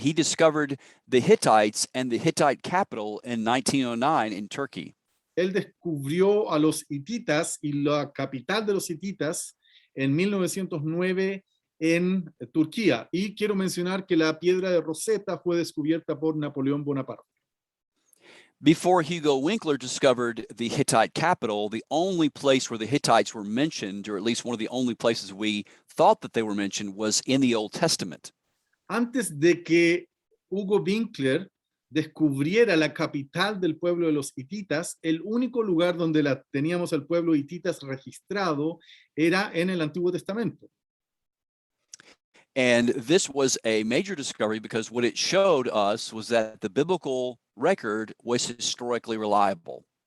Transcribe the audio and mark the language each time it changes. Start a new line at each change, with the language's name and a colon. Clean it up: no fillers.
English: He discovered the Hittites and the Hittite capital in 1909 in Turkey.
Spanish: Él descubrió a los hititas y la capital de los hititas en 1909 en Turquía. Y quiero mencionar que la piedra de Rosetta fue descubierta por Napoleón Bonaparte.
English: Before Hugo Winkler discovered the Hittite capital, the only place where the Hittites were mentioned, or at least one of the only places we thought that they were mentioned, was in the Old Testament.
Spanish: Antes de que Hugo Winkler descubriera la capital del pueblo de los hititas, el único lugar donde teníamos el pueblo hititas registrado era en el Antiguo Testamento.
English: And this was a major discovery because what it showed us was that the biblical record was historically reliable.